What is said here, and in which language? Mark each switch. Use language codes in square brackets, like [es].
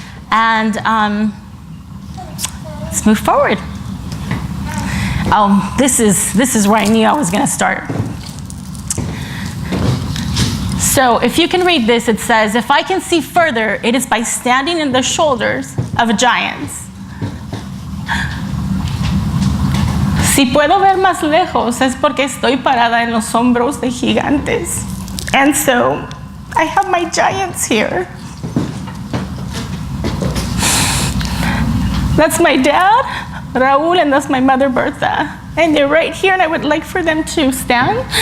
[en] And let's move forward. This is where I knew I was going to start. So if you can read this, it says, if I can see further, it is by standing in the shoulders of giants. [es] Si puedo ver más lejos, es porque estoy parada en los hombros de gigantes. [en] And so I have my giants here. That's my dad, Raúl, and that's my mother, Bertha. And they're right here, and I would like for them to stand.